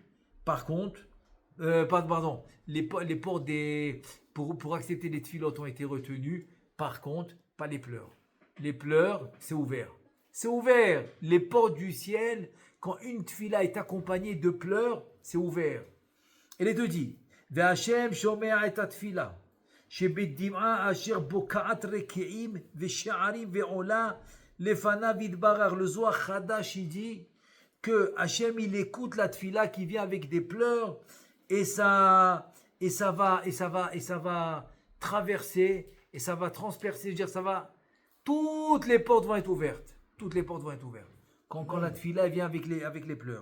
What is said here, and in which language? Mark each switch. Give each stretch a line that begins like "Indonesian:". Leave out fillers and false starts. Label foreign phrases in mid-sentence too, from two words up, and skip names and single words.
French: Par contre, pardon, les ports pour accepter les tfilotes ont été retenus. Par contre, pas les pleurs. Les pleurs, c'est ouvert. C'est ouvert. Les portes du ciel, quand une tfila est accompagnée de pleurs, c'est ouvert. Et les deux dit,
Hebrew: והשם שומע את התפילה שבדמעה אשר בוקעת רקיעים ושערים ועולה לפניו יתברך.
French: Le Zohar Chadash, il dit que Hachem, il écoute la tfila qui vient avec des pleurs et ça va traverser et ça va transpercer, je veux dire, ça va, toutes les portes vont être ouvertes. Toutes les portes vont être ouvertes. Quand la tfila vient avec les pleurs.